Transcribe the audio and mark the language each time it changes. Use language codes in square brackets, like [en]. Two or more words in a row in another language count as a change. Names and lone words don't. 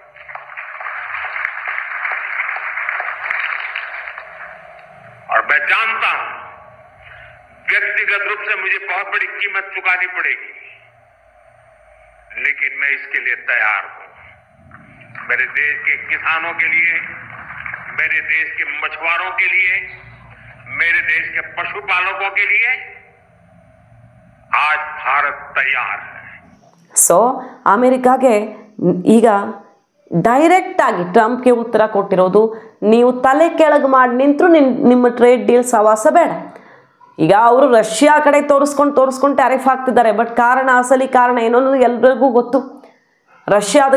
[hi] और मैं जानता हूं व्यक्तिगत रूप से मुझे बहुत बड़ी कीमत चुकानी पड़ेगी, लेकिन मैं इसके लिए तैयार हूं। मेरे देश के किसानों के लिए, मेरे देश के मछुआरों के लिए, मेरे देश के पशुपालकों के लिए आज भारत तैयार है। [kn] ಸೊ ಅಮೆರಿಕಾಗೆ ಈಗ ಡೈರೆಕ್ಟ್ ಆಗಿ ಟ್ರಂಪ್ಗೆ ಉತ್ತರ ಕೊಟ್ಟಿರೋದು, ನೀವು ತಲೆ ಕೆಳಗೆ ಮಾಡಿ ನಿಂತರೂ ನಿಮ್ಮ [en] trade deal [kn] ಸವಾಸ ಬೇಡ. ಈಗ ಅವರು ರಷ್ಯಾ ಕಡೆ ತೋರಿಸ್ಕೊಂಡು ಟ್ಯಾರಿಫ್ ಹಾಕ್ತಿದ್ದಾರೆ. ಬಟ್ ಅಸಲಿ ಕಾರಣ ಏನೋ ಅನ್ನೋದು ಎಲ್ರಿಗೂ ಗೊತ್ತು.